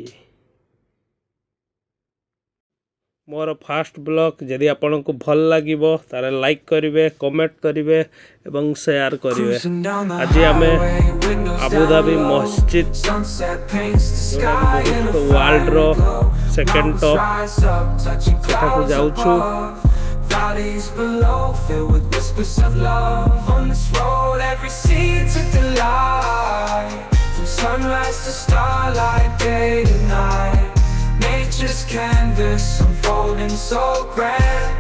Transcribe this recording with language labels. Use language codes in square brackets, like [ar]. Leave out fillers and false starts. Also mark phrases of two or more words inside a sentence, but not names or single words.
[or] ମୋର [en] first blog [or] ଯଦି ଆପଣଙ୍କୁ ଭଲ ଲାଗିବ ତାହେଲେ ଲାଇକ୍ କରିବେ, କମେଣ୍ଟ କରିବେ ଏବଂ ସେୟାର କରିବେ। ଆଜି ଆମେ ଆବୁଧାବି ମସଜିଦ୍ ଯେଉଁଟାକି [en] world's second top [or] ସେଠାକୁ ଯାଉଛୁ। [en] Valleys below, filled with whispers of love. On this road, every seed's a delight. From sunrise to starlight, day to night. Nature's canvas unfolding so grand.